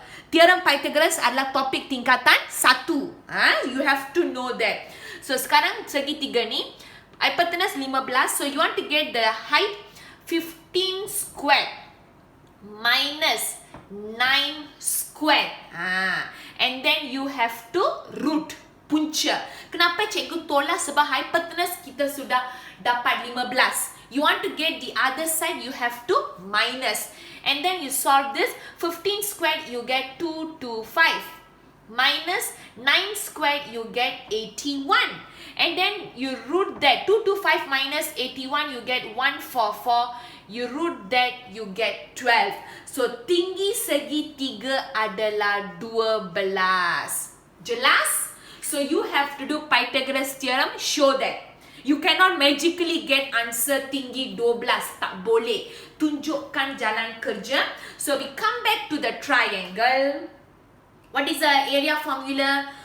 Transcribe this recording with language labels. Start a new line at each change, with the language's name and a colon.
Malay: Teorem Pythagoras adalah topik tingkatan 1.
English: You have to know that. So
Malay: sekarang segitiga ni,
English: hypotenuse 15. So you want to get the height 15 squared minus 9 squared. And then you have to root.
Malay: Punca. Kenapa cikgu tolak? Sebab hypotenuse kita sudah dapat 15.
English: You want to get the other side, you have to minus. And then you solve this. 15 squared, you get 225. Minus 9 squared, you get 81. And then you root that. 225 minus 81, you get 144. You root that, you get 12.
Malay: So, tinggi segitiga adalah 12. Jelas?
English: So, you have to do Pythagoras Theorem, show that. You cannot magically get answer tinggi 12.
Malay: Tak boleh. Tunjukkan jalan kerja.
English: So, we come back to the triangle. What is the area formula?